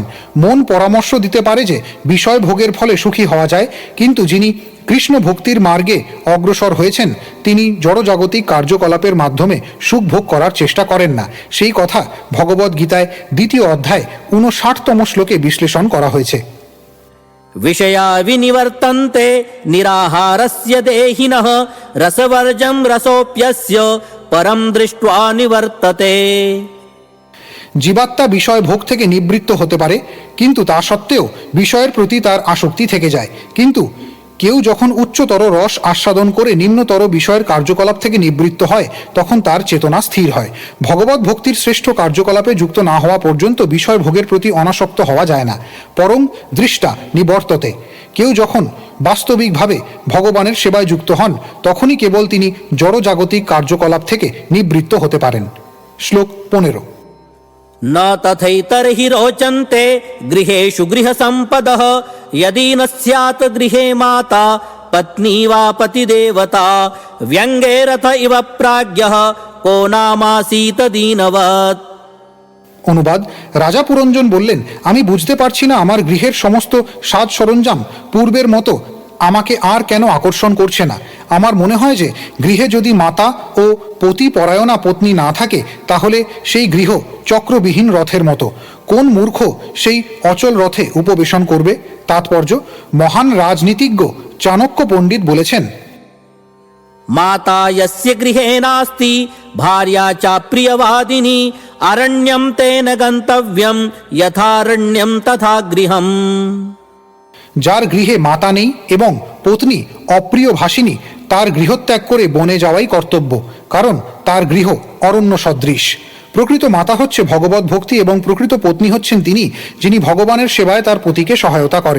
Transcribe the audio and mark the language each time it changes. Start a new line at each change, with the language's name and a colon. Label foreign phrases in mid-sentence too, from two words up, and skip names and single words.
Bangla: মন পরামর্শ দিতে পারে যে বিষয় ভোগের ফলে সুখী হওয়া যায়, কিন্তু যিনি কৃষ্ণ ভক্তির মার্গে অগ্রসর হয়েছেন তিনি জড়জাগতিক কার্যকলাপের মাধ্যমে সুখ ভোগ করার চেষ্টা করেন না। সেই কথা ভগবদ্ গীতায় 2য় অধ্যায় 59তম শ্লোকে বিশ্লেষণ করা হয়েছে।
Sanskrit: विषया विनिवर्तन्ते निराहारस्य देहिनः रसवर्जं रसोऽप्यस्य परं दृष्ट्वा निवर्तते।
Bangla: জীবাত্মা বিষয় ভোগ থেকে নিবৃত্ত হতে পারে, কিন্তু তা সত্ত্বেও বিষয়ের প্রতি তার আসক্তি থেকে যায়। কিন্তু কেউ যখন উচ্চতর রস আস্বাদন করে নিম্নতর বিষয়ের কার্যকলাপ থেকে নিবৃত্ত হয়, তখন তার চেতনা স্থির হয়। ভগবত ভক্তির শ্রেষ্ঠ কার্যকলাপে যুক্ত না হওয়া পর্যন্ত বিষয় ভোগের প্রতি অনাসক্ত হওয়া যায় না।
Sanskrit: পরং দৃষ্টা নিবর্ততে।
Bangla: কেউ যখন বাস্তবিকভাবে ভগবানের সেবায় যুক্ত হন, তখনই কেবল তিনি জড়জাগতিক কার্যকলাপ থেকে নিবৃত্ত হতে পারেন। শ্লোক 15।
Sanskrit: न तथैतर्हि रोचन्ते गृहेषु गृहसम्पदः यदि न स्यात् गृहे माता पत्नी वा पतिदेवता व्यङ्गेरथ इव प्राज्ञः को नामासीत दीनवत्।
Bangla: অনুবাদ: রাজা পুরঞ্জন বললেন, আমি বুঝতে পারছি না আমার গৃহের সমস্ত সাজ সরঞ্জাম পূর্বের মতো আমাকে আর কেন আকর্ষণ করছে না। আমার মনে হয় যে গৃহে যদি মাতা ও পতিপরায়ণা পত্নী না থাকে, তাহলে সেই গৃহ চক্রবিহীন রথের মতো। কোন মূর্খ সেই অচল রথে উপবেশন করবে? তাৎপর্য: মহান রাজনীতিজ্ঞ চাণক্য পণ্ডিত বলেছেন,
Sanskrit: माता यस्य गृहे नास्ति भार्या च प्रियवादिनी अरण्यं तेन गन्तव्यं यथारण्यं तथा गृहम्।
Bangla: যার গৃহে মাতা নেই এবং পত্নী অপ্রিয় ভাষিনী তার গৃহত্যাগ করে বনে যাওয়াই কর্তব্য, কারণ তার গৃহ অরণ্য সদৃশ। প্রকৃত মাতা হচ্ছে ভগবত ভক্তি এবং প্রকৃত পত্নী হচ্ছেন তিনি যিনি ভগবানের সেবায় তার পতিকে সহায়তা করেন।